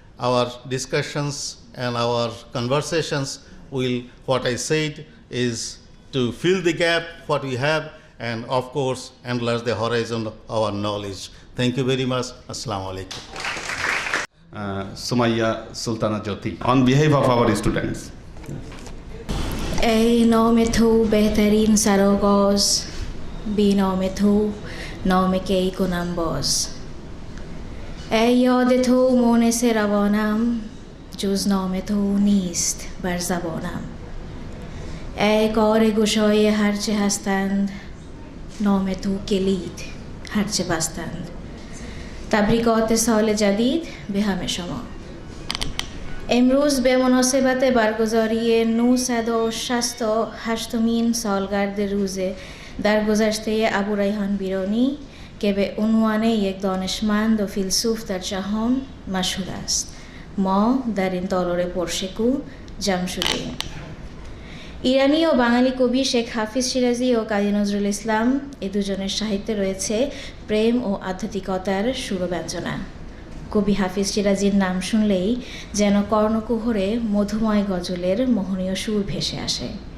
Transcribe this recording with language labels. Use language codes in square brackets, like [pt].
[en] our discussions and our conversations will, what I said is to fill the gap what we have and of course enlarge the horizon of our knowledge. Thank you very much. Assalamu alaikum. Sumaya Sultana Jyoti, on behalf of our students. [fa] ای نام تو بهترین سرآغاز، بی نام تو نام کی کنم باز. ای یاد تو مونس روانم، جز نام تو نیست بر زبانم. ای کار گشای هرچه هستند، نام تو کلید هرچه بستند. تبریکات سال جدید به همه شما. امروز به مناسبت برگزاری 968مین سالگرد روز درگذشته ابو ریحان بیرونی که به عنوان یک دانشمند و فیلسوف در جهان مشهور است، ما در این تالار پرشکوه جمع شدیم. [bn] ইরানি ও বাঙালি কবি শেখ হাফিজ শিরাজি ও কাজী নজরুল ইসলাম এ দুজনের সাহিত্যে রয়েছে প্রেম ও আধ্যাত্মিকতার সুরব্যঞ্জনা। কবি হাফিজ শিরাজির নাম শুনলেই যেন কর্ণকুহরে মধুময় গজলের মোহনীয় সুর ভেসে আসে।